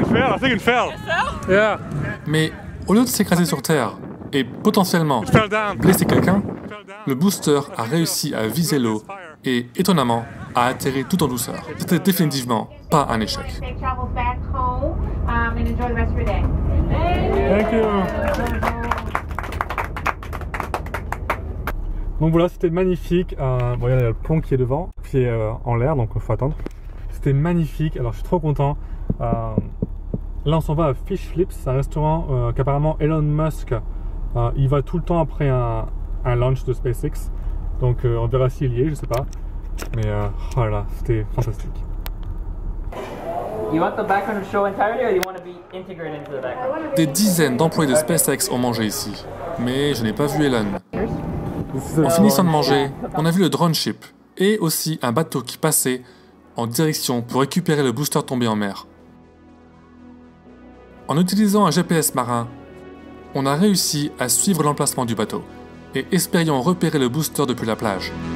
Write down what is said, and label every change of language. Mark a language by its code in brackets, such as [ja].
[en] I think it fell. Yeah. [fr] mais au lieu de s'écraser sur Terre et potentiellement [en] Fell down. [fr] blesser quelqu'un, le booster a réussi à viser l'eau et, étonnamment, a atterri tout en douceur. C'était définitivement pas un échec. [en] Safe travels back home and enjoy the rest of your day. Thank you. [fr] Donc voilà, c'était magnifique. Bon, il y a le plomb qui est devant, qui est en l'air, donc il faut attendre. C'était magnifique. Alors je suis trop content. Là, on s'en va à Fish Flips, c'est un restaurant qu'apparemment Elon Musk il va tout le temps après un launch de SpaceX. Donc on verra s'il y est, je sais pas. Mais voilà, c'était fantastique. [en] You want the background to show entirely or you want to be integrated into the background? [fr] Des dizaines d'employés de SpaceX ont mangé ici, mais je n'ai pas vu Elon. En finissant de manger, on a vu le drone ship et aussi un bateau qui passait en direction pour récupérer le booster tombé en mer. En utilisant un GPS marin, on a réussi à suivre l'emplacement du bateau et espérions repérer le booster depuis la plage.